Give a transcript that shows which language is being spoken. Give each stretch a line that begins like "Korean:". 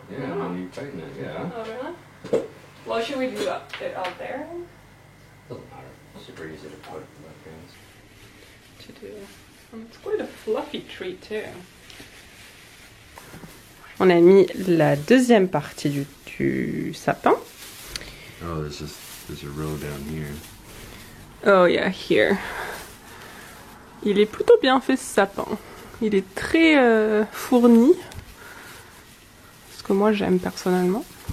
English: Yeah, when you tighten it, yeah. Oh really? Well, should we do it out there? Doesn't matter. Super easy to put left hands. To do. It's quite a fluffy tree too.
French: On a mis la deuxième partie du sapin.
English: Oh, there's a row down here. Oh yeah, here.
French: Il est plutôt bien fait ce sapin. Il est très fourni. Ce que moi j'aime personnellement.